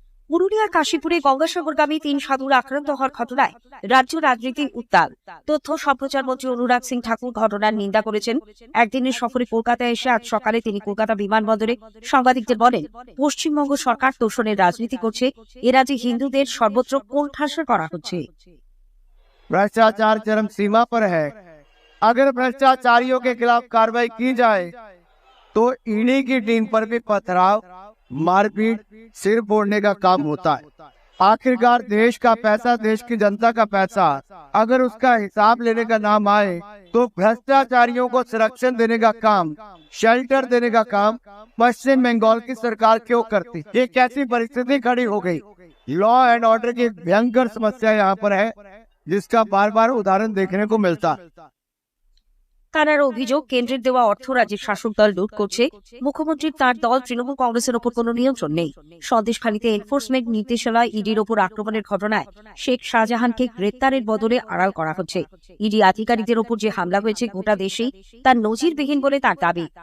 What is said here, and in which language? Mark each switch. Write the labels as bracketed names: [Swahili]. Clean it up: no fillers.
[Bangla] পুরুলিয়ার কাশীপুরে গঙ্গাসাগরগামী 3 সাধুর আক্রান্ত হওয়ার ঘটনায় রাজ্য রাজনীতি উত্তাল। তথ্য সম্প্রচার মন্ত্রী অনুরাগ সিং ঠাকুর ঘটনার নিন্দা করেছেন। একদিনের সফরে কলকাতায় এসে আজ সকালে তিনি কলকাতা বিমানবন্দরে সাংবাদিকদের বলেন, পশ্চিমবঙ্গ সরকার তোষণের রাজনীতি করছে, এ রাজ্যে হিন্দুদের সর্বত্র কোণঠাসা করা হচ্ছে। [Hindi] भ्रष्टाचार चरम सीमा पर है। अगर भ्रष्टाचारियों के खिलाफ कार्रवाई की जाए तो ईडी की टीम पर भी पथराव, मारपीट, सिर फोड़ने का काम होता है। आखिरकार देश का पैसा, देश की जनता का पैसा, अगर उसका हिसाब लेने का नाम आए तो भ्रष्टाचारियों को संरक्षण देने का काम, शेल्टर देने का काम पश्चिम बंगाल की सरकार क्यों करती? ये कैसी परिस्थिति खड़ी हो गई? लॉ एंड ऑर्डर की भयंकर समस्या यहाँ पर है, जिसका बार बार उदाहरण देखने को मिलता है। [Bangla] তার অভিযোগ, কেন্দ্রের দেওয়া অর্থ রাজ্যের শাসক দল লুট করছে। মুখ্যমন্ত্রীর তার দল তৃণমূল কংগ্রেসের ওপর কোনো নিয়ন্ত্রণ নেই। সন্দেশখালীতে এনফোর্সমেন্ট নির্দেশালয় ইডির ওপর আক্রমণের ঘটনায় শেখ শাহজাহানকে গ্রেপ্তারের বদলে আড়াল করা হচ্ছে। ইডি আধিকারিকদের ওপর যে হামলা হয়েছে গোটা দেশেই তার নজিরবিহীন বলে তার দাবি।